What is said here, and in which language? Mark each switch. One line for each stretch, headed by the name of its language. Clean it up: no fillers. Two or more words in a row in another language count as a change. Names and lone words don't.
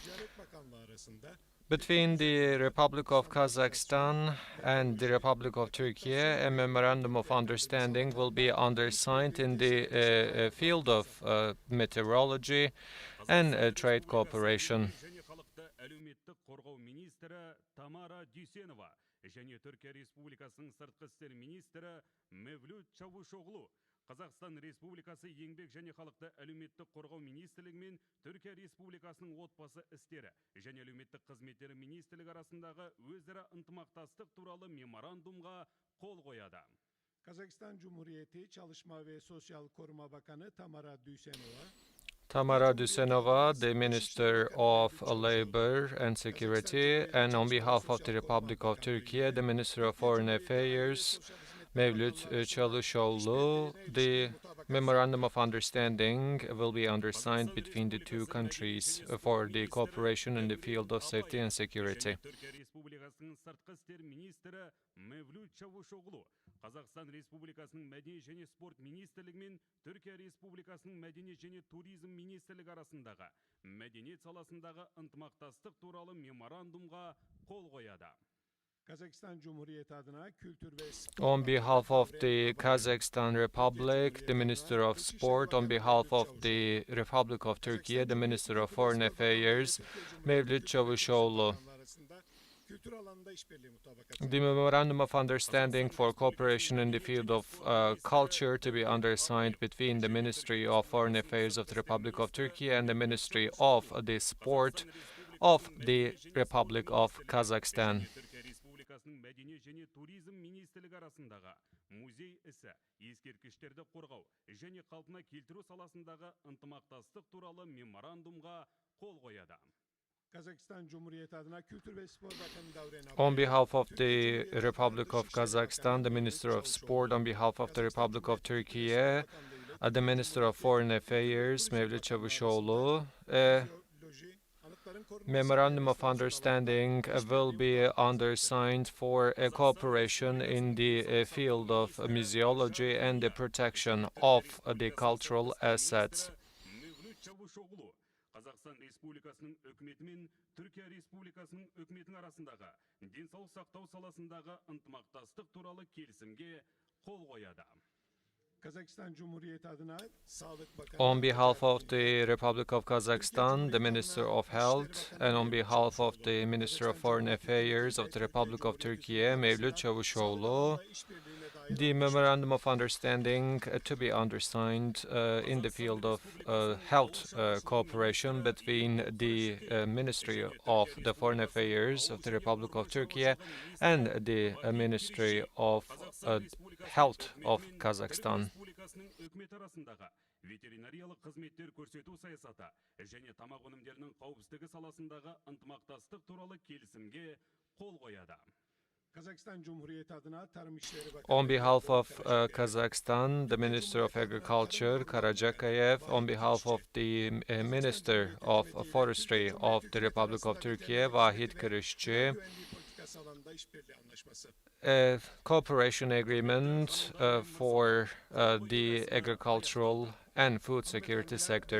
English: Between the Republic of Kazakhstan and the Republic of Turkey, a memorandum of understanding will be undersigned in the field of meteorology and trade cooperation.
Kazakh: Қазақстан Республикасы еңбек және халықты әлеуметтік қорғау министрлігі мен Түркия Республикасының отбасы істері және әлеуметтік қызметтері министрлігі арасындағы өзара ынтымақтастық туралы меморандумға қол қояды.
Turkish: Kazakistan Cumhuriyeti Çalışma ve Sosyal Koruma Bakanı Tamara Dusenova,
English: the Minister of Labor and Security, and on behalf of the Republic of Turkey, the Minister of Foreign Affairs, Mevlüt Çavuşoğlu. The Memorandum of Understanding will be undersigned between the two countries for the cooperation in the field of safety and security.
Kazakh: Қазақстан Республикасының мәдениет және спорт министрлігі мен Түркия Республикасының мәдениет және туризм министрлігі арасындағы мәдениет саласындағы ынтымақтастық туралы меморандумға қол қояды.
English: On behalf of the Kazakhstan Republic, the Minister of Sport, on behalf of the Republic of Turkey, the Minister of Foreign Affairs, Mevlüt Çavuşoğlu. The Memorandum of Understanding for Cooperation in the field of culture to be undersigned between the Ministry of Foreign Affairs of the Republic of Turkey and the Ministry of the Sport of the Republic of Kazakhstan.
Kazakh: Мәдениет және туризм министрлігі арасындағы музей ісі, ескерткіштерді қорғау және қалпына келтіру саласындағы ынтымақтастық туралы меморандумға қол қояды.
English: On behalf of the Republic of Kazakhstan, the Minister of Sport, on behalf of the Republic of Turkey, the Minister of Foreign Affairs, Mevlüt Çavuşoğlu, Memorandum of Understanding will be undersigned for a cooperation in the field of museology and the protection of the cultural assets.
Kazakh: Қазақстан Республикасының үкіметі мен Түркия Республикасының үкіметінің арасындағы денсаулық сақтау саласындағы ынтымақтастық туралы келісімге қол қояды.
English: On behalf of the Republic of Kazakhstan, the Minister of Health, and on behalf of the Minister of Foreign Affairs of the Republic of Turkey, Mevlüt Çavuşoğlu, the Memorandum of Understanding to be undersigned in the field of health cooperation between the Ministry of the Foreign Affairs of the Republic of Turkey and the Ministry of Health of Kazakhstan.
Kazakh: Ветеринариялық қызметтер көрсету саясаты және тамақ өнімдерінің қауіпсіздігі саласындағы ынтымақтастық туралы келісімге қол қояды.
English: On behalf of Kazakhstan, the Minister of Agriculture, Tokayev, on behalf of the Minister of Forestry of the Republic of Turkey, Vahid Kırışçı, a cooperation agreement for the agricultural and food security sector.